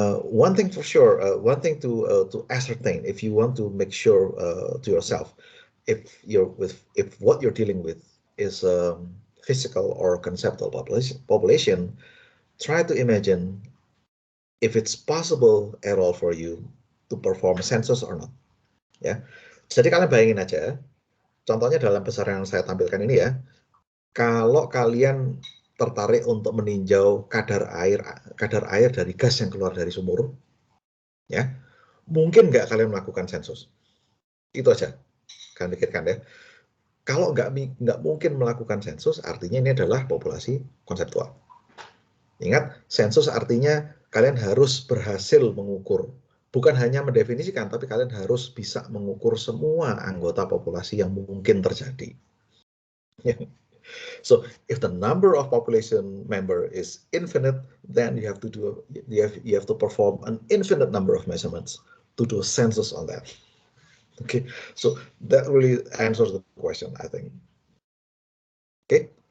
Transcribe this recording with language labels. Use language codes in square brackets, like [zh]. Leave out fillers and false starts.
[en] One thing for sure, one thing to ascertain, if you want to make sure to yourself, if what you're dealing with is physical or conceptual population, try to imagine if it's possible at all for you to perform census or not. [id] Ya, jadi kalian bayangin aja, contohnya dalam besaran yang saya tampilkan ini ya, kalau kalian tertarik untuk meninjau kadar air dari gas yang keluar dari sumur, ya, mungkin nggak kalian melakukan sensus? Itu aja, kalian pikirkan ya. Kalau nggak mungkin melakukan sensus, artinya ini adalah populasi konseptual. Ingat, sensus artinya kalian harus berhasil mengukur, bukan hanya mendefinisikan, tapi kalian harus bisa mengukur semua anggota populasi yang mungkin terjadi. [en] So if the number of population member is infinite, then you have to perform an infinite number of measurements to do a census on that. Okay, so that really answers the question, I think. Okay.